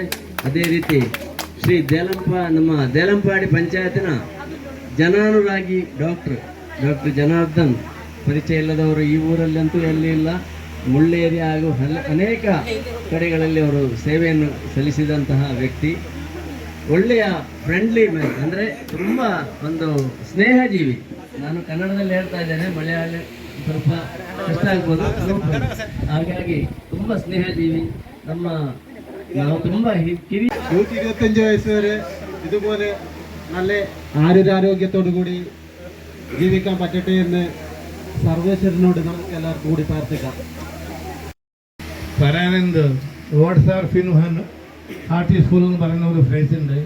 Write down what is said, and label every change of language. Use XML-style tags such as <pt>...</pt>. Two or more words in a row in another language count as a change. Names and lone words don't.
<kn>ಅದೇ ರೀತಿ ಶ್ರೀ ನಮ್ಮ ದೇಲಂಪಾಡಿ ಪಂಚಾಯತಿನ ಜನಾನುರಾಗಿ ಡಾಕ್ಟರ್ ಜನಾರ್ದನ್, ಪರಿಚಯ ಇಲ್ಲದವರು ಈ ಊರಲ್ಲಂತೂ ಎಲ್ಲಿ ಇಲ್ಲ, ಮುಳ್ಳೇರಿ ಹಾಗೂ ಅನೇಕ ಕಡೆಗಳಲ್ಲಿ ಅವರು ಸೇವೆಯನ್ನು ಸಲ್ಲಿಸಿದಂತಹ ವ್ಯಕ್ತಿ. ಒಳ್ಳೆಯ</kn> <en>friendly man,</en> <kn>ಅಂದರೆ ತುಂಬ ಒಂದು ಸ್ನೇಹಜೀವಿ. ನಾನು ಕನ್ನಡದಲ್ಲಿ ಹೇಳ್ತಾ ಇದ್ದೇನೆ, ಮಲಯಾಳಿ ಸ್ವಲ್ಪ ಕಷ್ಟ ಆಗ್ಬೋದು, ಹಾಗಾಗಿ ತುಂಬ ಸ್ನೇಹಜೀವಿ. ನಾವು ತುಂಬ</kn> <ml>125 വയസ്സ് വരെ ഇതുപോലെ നല്ല ആരോഗ്യത്തോടു കൂടി ജീവിക്കാൻ പറ്റട്ടെ എന്ന് സർവേശ്വരനോട് നമുക്ക് എല്ലാവർക്കും കൂടി പ്രാർത്ഥിക്കാം. പറയാനെന്ത്,</ml> <en>words are fin heart is full</en> <ml>എന്ന് പറയുന്ന ഒരു ഫ്രേസ് ഉണ്ട്.</ml>